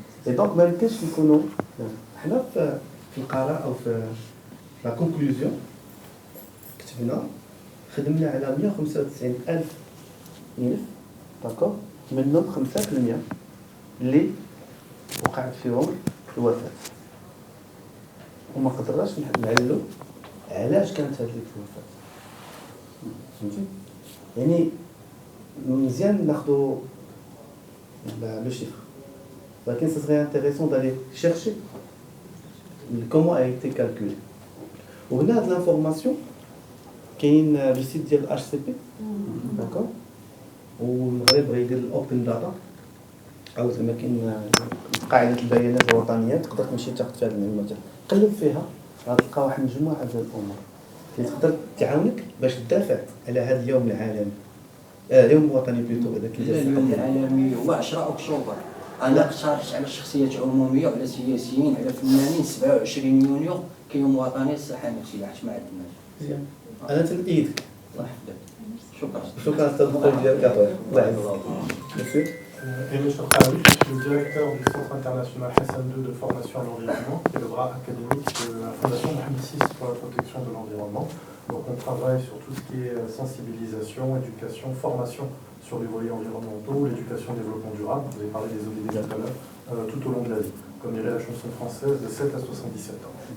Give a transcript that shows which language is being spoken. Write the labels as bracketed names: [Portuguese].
[Arabic] إي دونك ما يمكنش نكونوا حنا في القراءة أو في [French] لا كونكلوزيون [Arabic] كتبنا خدمنا على 195,000 ملف [French] داكور [Arabic] منهم 5% اللي وقعت فيهم الوفاة وما قدرناش نعللوا علاش كانت هذه الوفاة. فهمتي؟ يعني مزيان ناخذوا [French] لو chiffre. [Arabic] ولكن [French] ce serait intéressant d'aller chercher comment a été calculé. [Arabic] وهنا هاد [French] l'information [Arabic] كاين [French] لو سيت [Arabic] ديال HCP [French] داكور [Arabic] والمغرب غيدير الاوبن داتا او زعما كاين قاعده البيانات الوطنيه تقدر تمشي تاخذ فيها المعلومات قلب فيها غتلقى واحد مجموعه ديال الامور اللي تقدر تعاونك باش تدافع على هذا اليوم العالمي اليوم الوطني [French] بلوتو [Arabic] هذاك اليوم العالمي هو 10 اكتوبر. انا اقترحت على شخصيات عموميه وعلى سياسيين على فنانين 27 يونيو كيوم وطني للصحه النفسيه حيت ما عندناش. مزيان انا تنأيدك. الله يحفظك. شكرا. شكرا استاذ الدكتور ديالك الله يعزك. [French] ميرسي. Et M. Khaoui, je suis le directeur du Centre international Hassan II de formation à l'environnement, qui est le bras académique de la Fondation Mohamed VI pour la protection de l'environnement. Donc on travaille sur tout ce qui est sensibilisation, éducation, formation sur les volets environnementaux, l'éducation développement durable, vous avez parlé des ODD tout à l'heure, tout au long de la vie, comme dirait la chanson française, de 7 à 77 ans.